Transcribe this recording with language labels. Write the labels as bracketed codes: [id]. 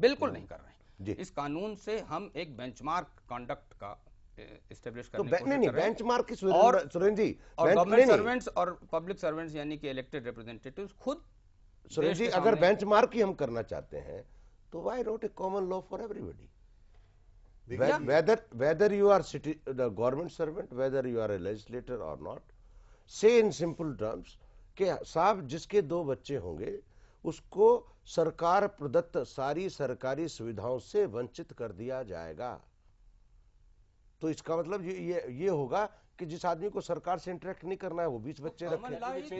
[hi] बिल्कुल नहीं कर रहे हैं। इस कानून से हम एक बेंचमार्क कंडक्ट का एस्टेब्लिश करने की कोशिश कर रहे हैं। बेंचमार्क की सुरेंद्र जी, और गवर्नमेंट सर्वेंट्स और पब्लिक सर्वेंट्स यानी कि इलेक्टेड रिप्रेजेंटेटिव्स खुद, सुरेंद्र जी, अगर बेंचमार्क ही हम करना चाहते हैं तो [en] Why not a common law for everybody? whether you are the government servant, whether you are a legislator or not, say in simple terms [hi] कि साहब जिसके 2 बच्चे होंगे उसको सरकार प्रदत्त सारी सरकारी सुविधाओं से वंचित कर दिया जाएगा। तो इसका मतलब ये होगा कि जिस आदमी को सरकार से इंटरेक्ट नहीं करना है वो 20 बच्चे रखे।